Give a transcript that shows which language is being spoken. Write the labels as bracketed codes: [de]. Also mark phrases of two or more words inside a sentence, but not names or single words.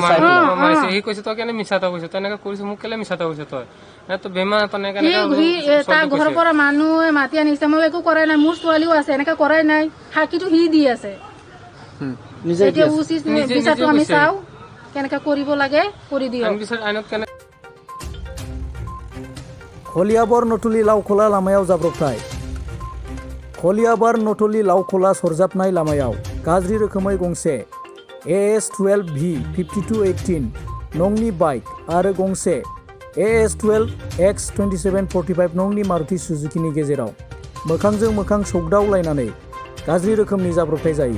[as] সি কৈছে তই কেনে মিছাটা কৈছ, তেনেকে কৰিছে মোক কেলে মিছাটা কৈছে তই বেমাৰ তাৰ ঘৰৰ পৰা মানুহে মাতি আনিছে, মই একো কৰাই নাই, মোৰ ছোৱালীও আছে, এনেকে কৰাই নাই, সাক্ষীটো সি দি আছে। এতিয়া উচিত বিচাৰটো আমি চাওঁ কেনেকে কৰিব লাগে কৰি দিয়ক। [brx] खलियाबर नथुलि लावखोला लामायाव जाब्रबथाय। खलियाबर नथुलि लावखोला सरजाबनाय लामायाव गाज्रि रोखोमै गंसे AS12V 5218 नंनि बाइक आरो गंसे AS12X 2745 नंनि मारुति सुजुकिनि गेजेराव मोखांजों मोखां सौग्दावलायनानै गाज्रि रोखोमनि जाब्रबथाय जायो।